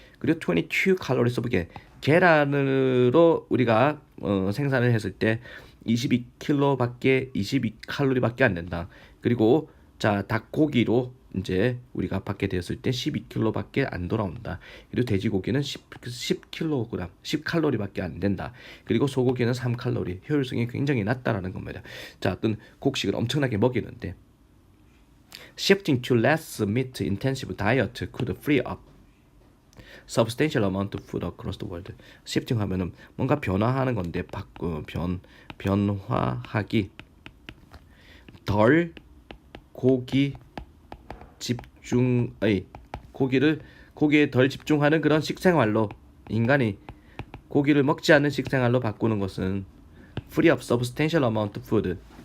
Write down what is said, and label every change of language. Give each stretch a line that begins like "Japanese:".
Korean: 그리고
English: 22 calories of
Korean: 계란으로 우리가 생산을 했을 때 22칼로리밖에 안 된다. 그리고 자, 닭고기로 이제 우리가 받게 되었을 때 12kg밖에 안 돌아온다. 그리고 돼지고기는 10kg, 10칼로리밖에 안 된다. 그리고 소고기는 3칼로리. 효율성이 굉장히 낮다라는 겁니다. 자, 어떤 곡식을 엄청나게 먹이는데,
English: shifting to less meat intensive diet could free up substantial amount of food across the world.
Korean: shifting 하면은 뭔가 변화하는 건데, 변화하기, 덜 고기 집중의, 고기에 덜 집중하는 그런 식생활로, 인간이 고기를 먹지 않는 식생활로 바꾸는 것은
English: free up substantial amount of food.